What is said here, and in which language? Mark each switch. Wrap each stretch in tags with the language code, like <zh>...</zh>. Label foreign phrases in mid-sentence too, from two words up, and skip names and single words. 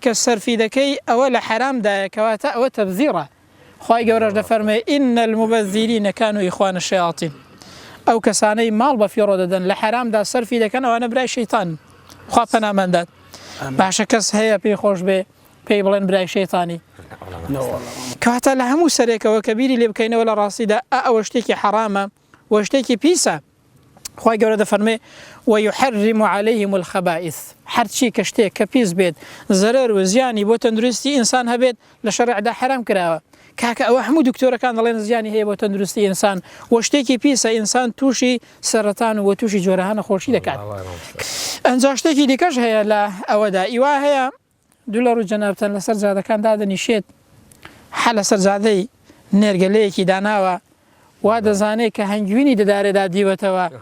<ckb>کە سەرفی دەکەی ئەوە لە حرامدایە کەواتە ئەوە تەبزیرە خوای گەورەش دەفەرمێ</ckb> <ar>ئین المبەذرین کانوا ئیخوان الشیاطین</ar> <ckb>ئەو کەسانەی ماڵ بەفیڕۆ دەدەن لە حرامدا سەرفی دەکەن ئەوانە برای شەیتان خوا پەنامەندات باشە کەس هەیە پێی خۆش بێ پێی بڵێن برای شەیتانی کەواتە لە هەموو سەرێکەوە کە بیری لێ بکەینەوە لە ڕاستیدا ئەوە شتێکی حرامە و شتێکی پیسە. خی گەورە دەفەرمێ</ckb> <ar>ويحرم عليهم الخبائث</ar> <ckb>هەرچی کە شتێک کە پیس بێت زەرەر و زیانی بۆ تەندروستی ئینسان هەبێت لە شەرعدا حرام کراوە. کاکە ئەوە هەموو دکتۆرەکان دەڵێن زیانی هەیە بۆ تەندروستی ئینسان و شتێکی پیسە ئینسان تووشی سەرەتان و تووشی جۆرەها نەخۆشی دەکات. ئەنجا شتێکی دیکەش هەیە لە ئەوەدا ئیوا هەیە دوو لە ڕوو جەنابەتەن لەسەر جادەکان دادەنیشێت حە لەسەر جادەی نێرگەلەیەکی داناوە وا دەزانێت کە هەنگوینی دەدارێدا دیوەتەوە</ckb>